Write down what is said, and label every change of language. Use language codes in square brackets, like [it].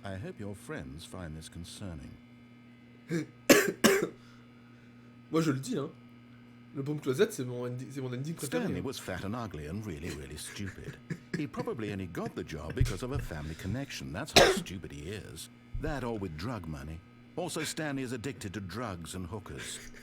[en] I hope your friends find this concerning. [fr] Moi je le dis, hein. Le Bomb Closet, c'est mon ending préféré. [en] Stanley was fat and ugly and really, really stupid. He probably only got the job because of a family connection. That's how stupid he is. That or with drug money. Also, Stanley is addicted to drugs and hookers.